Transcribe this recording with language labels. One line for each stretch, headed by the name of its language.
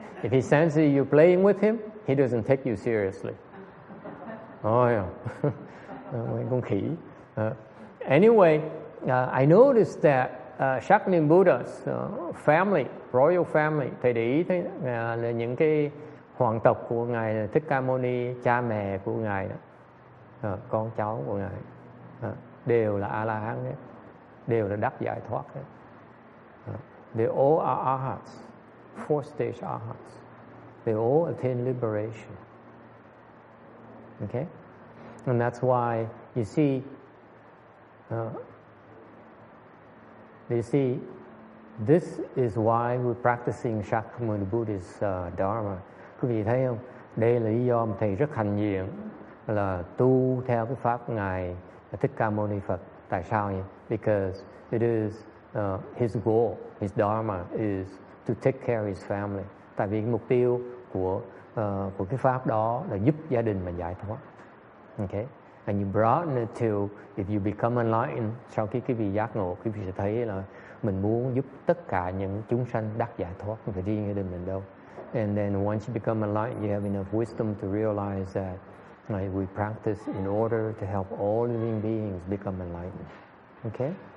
English: If he senses you playing with him, he doesn't take you seriously.
Vietnamese: Mấy con khỉ.
English: Anyway, I noticed that Shakyamuni Buddha's family, royal family,
Vietnamese: thầy để ý thấy là những cái hoàng tộc của ngài Thích Ca Mâu Ni, cha mẹ của ngài đó, con cháu của ngài đều là A La Hán hết, đều là đắc giải thoát hết.
English: They all are arhats, 4 stage arhats. They all attain liberation. Okay, and that's why you see. This is why we're practicing Shakyamuni Buddhist Dharma.
Vietnamese: Quý vị thấy không? Đây là lý do mà thầy rất hạnh diện là tu theo cái pháp ngài Thích Ca Mâu Ni Phật. Tại sao vậy?
English: Because it is his goal, his dharma is to take care of his family.
Vietnamese: Tại vì mục tiêu của cái pháp đó là giúp gia đình mình giải thoát. Okay?
English: And you broaden it to, if you become enlightened,
Vietnamese: sau khi quý vị giác ngộ, quý vị sẽ thấy là mình muốn giúp tất cả những chúng sanh đắc giải thoát, không phải riêng gia đình mình đâu.
English: And then once you become enlightened, you have enough wisdom to realize that we practice in order to help all living beings become enlightened. Okay?